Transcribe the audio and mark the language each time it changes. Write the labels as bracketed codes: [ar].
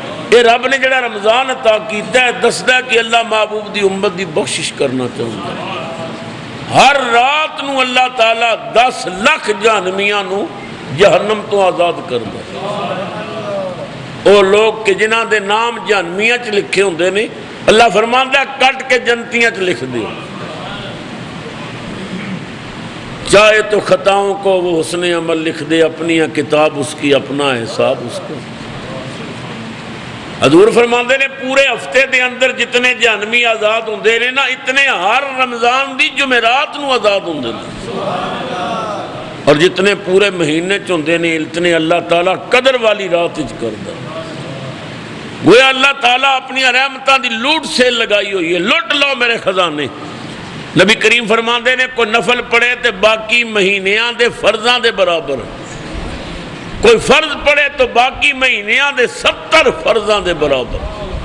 [pa] یہ رب نے جڑا رمضان عطا کیتا ہے دسدا کہ اللہ محبوب دی امت دی بخشش کرنا چاہتا ہے. ہر رات نو اللہ تعالیٰ 10 لاکھ جہنمیاں نو جہنم تو آزاد کردا ہے. وہ لوگ کہ جنہاں دے نام جہنمیاں چ لکھے ہوندے نے اللہ فرماندا ہے کٹ کے جنتیاں چ لکھ دے. [ur] چاہے تو خطاؤں کو وہ حسن عمل لکھ دے، اپنی کتاب اس کی اپنا حساب اس کا. [pa] حضور فرماندے نے پورے ہفتے دے اندر جتنے جہنمی آزاد ہوندے نے نا اتنے ہر رمضان دی جمعرات نو آزاد ہوندے نے، اور جتنے پورے مہینے چ ہوندے نے اتنے اللہ تعالیٰ قدر والی رات وچ کردا. گویا اللہ تعالیٰ اپنی رحمتاں دی لوٹ سے لگائی ہوئی ہے. [ur] لٹ لو میرے خزانے. [pa] نبی کریم فرماندے نے کوئی نفل پڑھے تے باقی مہینیاں دے فرضاں دے برابر، کوئی فرض پڑھے تو باقی مہینیاں دے 70 فرضاں دے برابر.